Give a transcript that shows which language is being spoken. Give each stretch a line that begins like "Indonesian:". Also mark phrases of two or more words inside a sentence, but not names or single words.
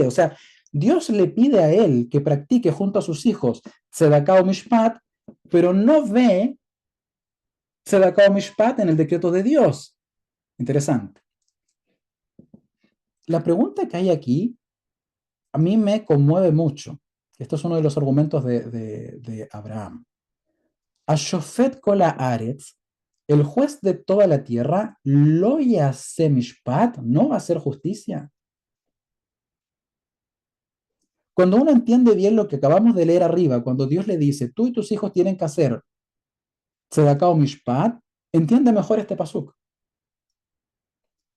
Spanish: O sea, Dios le pide a él que practique junto a sus hijos
Hebrew: צדקה ומשפט,
Spanish: pero no ve
Hebrew: צדקה ומשפט
Spanish: en el decreto de Dios. Interesante. La pregunta que hay aquí a mí me conmueve mucho. Esto es uno de los argumentos de Abraham.
Hebrew: השופט כל הארץ,
Spanish: el juez de toda la tierra,
Hebrew: לא יעשה משפט,
Spanish: no va a hacer justicia. Cuando uno entiende bien lo que acabamos de leer arriba, cuando Dios le dice, tú y tus hijos tienen que hacer
Hebrew: צדקה ומשפט,
Spanish: entiende mejor este pasuk.